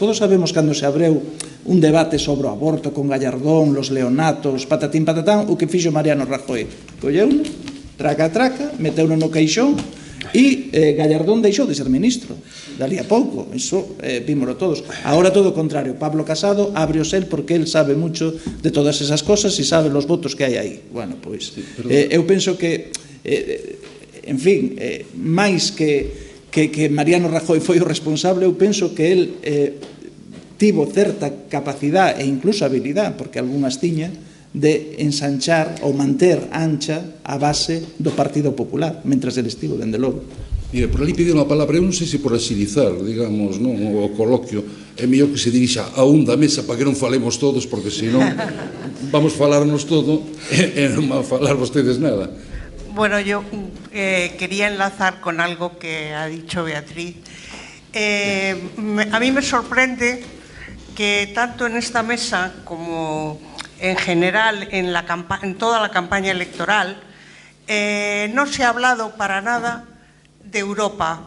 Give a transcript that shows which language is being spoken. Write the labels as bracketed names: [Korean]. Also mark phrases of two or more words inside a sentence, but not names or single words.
[Galician] Todos sabemos cando se abreu un debate sobre o aborto con Gallardón, [Spanish] los leonatos, patatín patatán, [Galician] o que fixo Mariano Rajoy. Colleuno, traca, meteuno no caixón e Gallardón deixou de ser ministro. Dali a pouco, iso vímolo todos. Agora todo o contrario, Pablo Casado abre o sel porque [Spanish] el sabe mucho de todas esas cosas [Galician] e sabe [Spanish] los votos [Galician] que hai aí. Bueno, pois, eu penso que, en fin, máis que Mariano Rajoy foi o responsable, eu penso que el tivo certa capacidade e incluso habilidade, porque algunhas tiña, de ensanchar ou manter ancha a base do Partido Popular, mentras el estivo, dende logo. Mire, por ali pediu unha palabra, eu non sei se por agilizar, digamos, non, o coloquio, é mellor que se dirixa a un da mesa para que non falemos todos, porque senón vamos falarnos todo e non van falar vostedes nada. [Spanish] Bueno, yo quería enlazar con algo que ha dicho Beatriz. A mí me sorprende que tanto en esta mesa como en general en toda la campaña electoral no se ha hablado para nada de Europa.